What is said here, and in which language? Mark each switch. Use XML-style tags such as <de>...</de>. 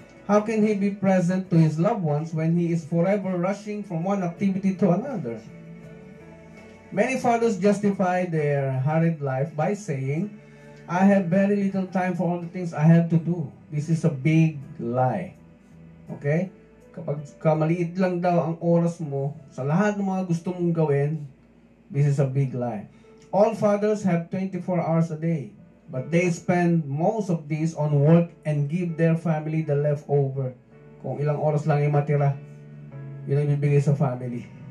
<en>How can he be present to his loved ones when he is forever rushing from one activity to another? Many fathers justify their hurried life by saying, "I have very little time for all the things I have to do." This is a big lie. Okay?</en> <tl>Kapag maliit lang daw ang oras mo sa lahat ng mga gusto mong gawin,</tl> <en>this is a big lie. All fathers have 24 hours a day, but they spend most of these on work and give their family the leftover.</en> <tl>Kung ilang oras lang yung matira, yun ang bibigay sa family.</tl>